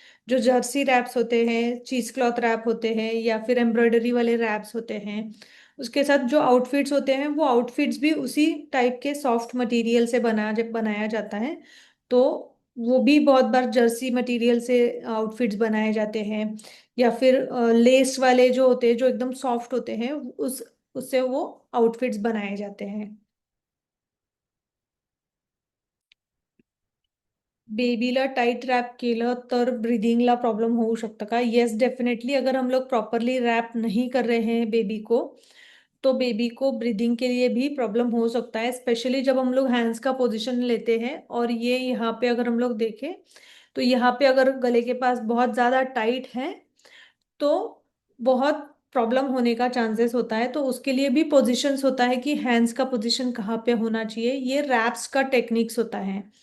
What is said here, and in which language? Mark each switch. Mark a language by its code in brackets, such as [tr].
[hi] जो Jersey raps होते हैं, चीज क्लॉथ रैप होते हैं, या फिर एम्ब्रॉयडरी वाले रैप्स होते हैं, उसके साथ जो आउटफिट्स होते हैं वो आउटफिट्स भी उसी टाइप के सॉफ्ट मटेरियल से बनाया जाता है। तो वो भी बहुत बार जर्सी मटेरियल से आउटफिट्स बनाए जाते हैं, या फिर लेस वाले जो होते हैं जो एकदम सॉफ्ट होते हैं, उस उससे वो आउटफिट्स बनाए जाते हैं। [mr] बेबीला टाईट रॅप केलं तर ब्रीदिंगला प्रॉब्लम होऊ शकतं का? [en] Yes, definitely. [hi] अगर हम लोग प्रॉपरली रैप नहीं कर रहे हैं बेबी को, तो बेबी को ब्रीदिंग के लिए भी प्रॉब्लम हो सकता है, स्पेशली जब हम लोग हैंड्स का पोजीशन लेते हैं। और ये यहाँ पे अगर हम लोग देखें तो यहाँ पे अगर गले के पास बहुत ज़्यादा टाइट है तो बहुत प्रॉब्लम होने का चांसेस होता है। तो उसके लिए भी पोजीशंस होता है कि हैंड्स का पोजीशन कहाँ पे होना चाहिए, ये रैप्स का टेक्निक्स होता है।